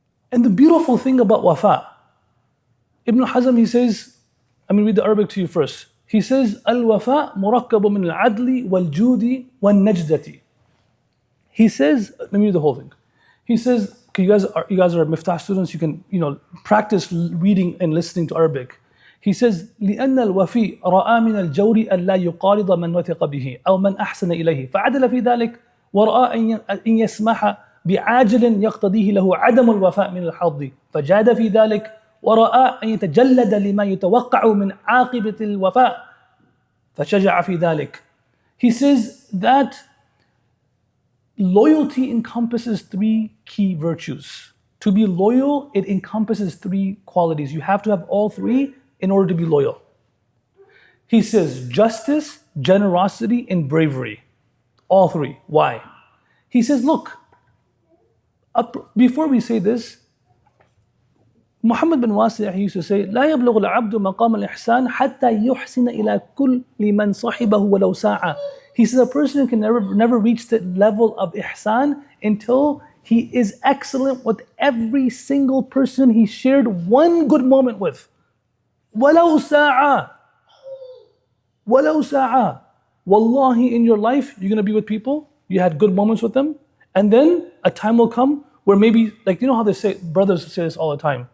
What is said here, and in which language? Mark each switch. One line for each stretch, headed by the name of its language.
English: And the beautiful thing about wafa, Ibn Hazm, he says, I'm going to read the Arabic to you first. He says,
Arabic: Al-wafa murakkabu min al-adli wal-judi wal-najdati.
English: He says, let me read the whole thing. He says, you guys are Miftaah students, you can practice reading and listening to Arabic. He says,
Arabic: لأن الوفي رأى من الجور ألا يقارض من وثق به أو من أحسن إليه فعدل في ذلك ورأى أن يسمح بعاجل يقتضيه له عدم الوفاء من الحظ فجاد في ذلك ورأى أن يتجلد لما يتوقع من عاقبة الوفاء فشجع في ذلك.
English: He says that loyalty encompasses three key virtues. To be loyal, it encompasses three qualities. You have to have all three in order to be loyal. He says justice, generosity, and bravery. All three. Why? He says, look, before we say this,
Arabic: Muhammad bin Wasi'
English: he used to say,
Arabic: لا يبلغ العبد مقام الإحسان حتى يحسن إلى كل من صاحبه ولو ساعة.
English: He says a person can never reach the level of ihsan until he is excellent with every single person he shared one good moment with.
Arabic: ولو ساعة. ولو ساعة.
English: Wallahi, in your life, you're going to be with people, you had good moments with them, and then a time will come where maybe, like, you know how they say, brothers say this all the time.